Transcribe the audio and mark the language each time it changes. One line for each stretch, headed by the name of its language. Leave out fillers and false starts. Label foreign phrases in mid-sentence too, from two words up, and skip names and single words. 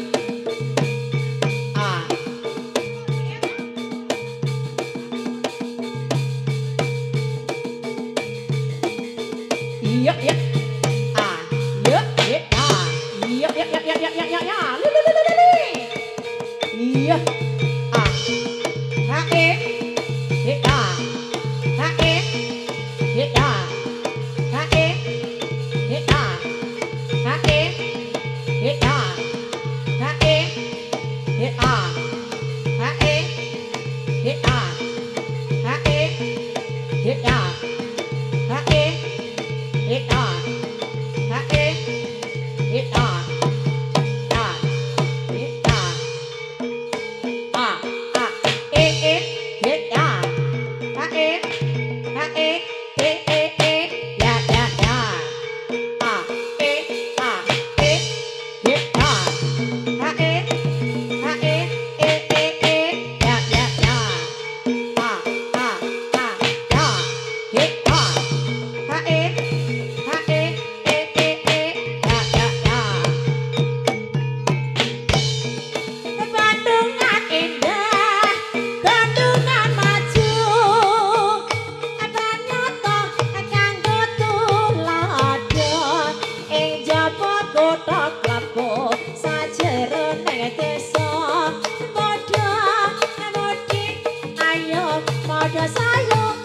Javanese: Ah. Iya, iya. Ah, iya, iya. Ah, iya, iya, iya, iya, iya, iya, iya. Iya. Ah. Hae. Heka. Hae. Heka. Hae. Heka. Hae. Heka. Hae. Heka. Hae. Heka. Hae. Heka. Hae. Heka. Hae. Heka. Ah. Heka. Ah. Ah. Heka. Hae. Hae. Ya, ya, ya. Ah. Ah. Heka. Hae. Hae. Ya, ya, ya. Ah. Ah. Ah. Ya. Heka. Hae. Hae. Ya, ya, ya. Bandungan indah, Bandungan maju, ternyata kanggo tuladha ing jaba kutha Klapo sajerone desa padha mudi ayo padha sayo